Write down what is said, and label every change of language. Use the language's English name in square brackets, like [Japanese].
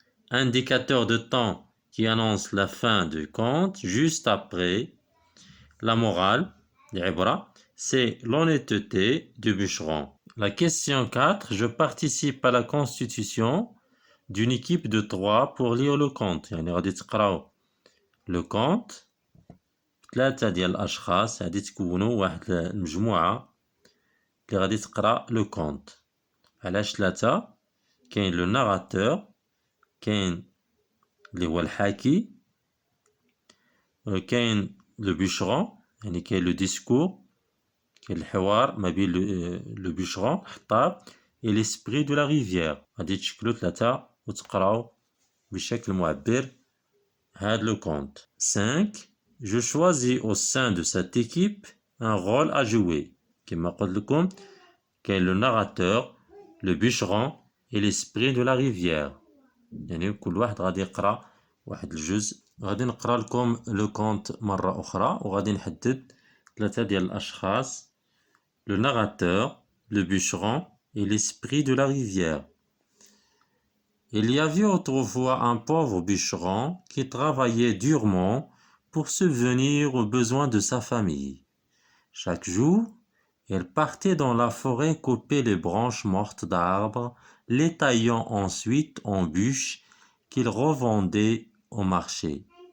[French] indicateur de temps qui annonce la fin du conte juste après. la morale [Arabic] العبرة [French] c'est l'honnêteté du bûcheron. La question 4 je participe à la constitution d'une équipe de 3 pour lire le conte. [Arabic] يعني غادي تقراو [French] le conte [Arabic] 3 ديال الاشخاص غادي تكونوا واحد المجموعه اللي غادي تقرا لو كونت. علاش 3؟ كاين لو ناراتور، كاين اللي هو الحاكي، كاين لو بيشرون يعني كاين لو ديسكور، كاين الحوار ما بين لو بيشرون الحطاب [French] et l'esprit de la rivière. [Arabic] غادي تشكلوا 3 وتقراو بشكل معبر هاد لو كونت. 5. [French] Je choisis au sein de cette équipe un rôle à jouer. [Arabic] كما قلت لكم كاين لو ناراتور، لو بيشرون [French] et l'esprit de la rivière. [Arabic] يعني كل واحد غادي يقرا واحد الجزء. غادي نقرا لكم لو كونت مرة أخرى وغادي نحدد 3 ديال الأشخاص: [French] le narrateur, le bûcheron et l'esprit de la rivière. Il y avait autrefois un pauvre bûcheron qui travaillait durement pour subvenir aux besoins de sa famille. Chaque jour, il partait dans la forêt couper les branches mortes d'arbres, les taillant ensuite en bûches qu'il revendait au marché.